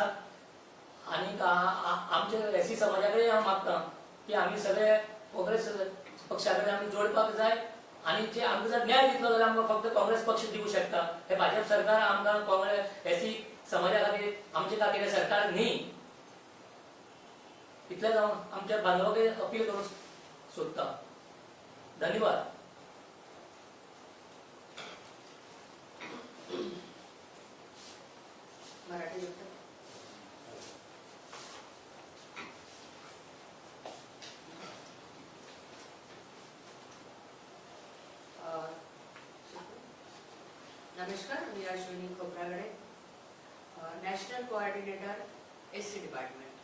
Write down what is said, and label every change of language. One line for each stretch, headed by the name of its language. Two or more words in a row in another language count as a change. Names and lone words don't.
Konkani: आनी आमच्या एससी समाजा कडेन हांव मागता की आमी सगळे काँग्रेस पक्षा कडेन आमी जोडपाक जाय आनी जे आमकां जर न्याय दितलो जाल्यार आमकां फक्त काँग्रेस पक्ष दिवंक शकता. हे भाजप सरकार आमकां काँग्रेस एससी समाजा खातीर आमचे खातीर हे सरकार न्ही. इतलेंच हांव आमच्या बांदवाक अपील करूंक सोदता. धन्यवाद.
Marathi: मराठी नमस्कार, मी अश्विनी खोब्रागडे,
English: national coordinator SC department.